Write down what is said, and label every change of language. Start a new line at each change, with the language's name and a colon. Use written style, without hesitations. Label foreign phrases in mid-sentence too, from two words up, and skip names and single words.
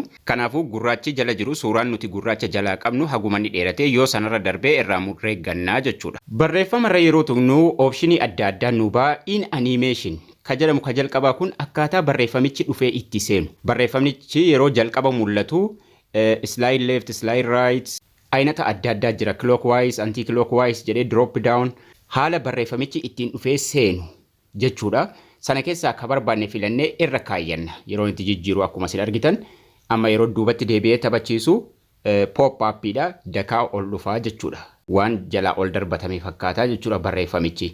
Oromo: Kanaafuu gurraachi jala jiru suuraan nuti gurraacha jalaa qabnu haguma ni dheerate yoo sanarra darbee irraa murree gannaa jechuudha. Barreeffamarra yeroo tuqnu oopshinii adda addaa nu ba'a
English: in animation
Oromo: ka jedhamu ka jalqabaa kun akkaataa barreeffamichi dhufee itti seenu. Barreeffamichi yeroo jalqaba mul'atu
English: slide left, slide right
Oromo: aynata adda addaa jira
English: clockwise, anti-clockwise
Oromo: jedhee
English: drop down
Oromo: haala barreeffamichi ittiin dhufee seenu jechuudha. Sana keessaa akka barbaanne filannee irra kaayyanna yeroo itti jijjiiru akkuma isin argitan amma yeroo duubatti deebi'ee taphachiisu
English: pop upidha
Oromo: dakaa ol dhufaa jechuudha. Waan jalaa ol darbatame fakkaataa jechuudha barreeffamichi.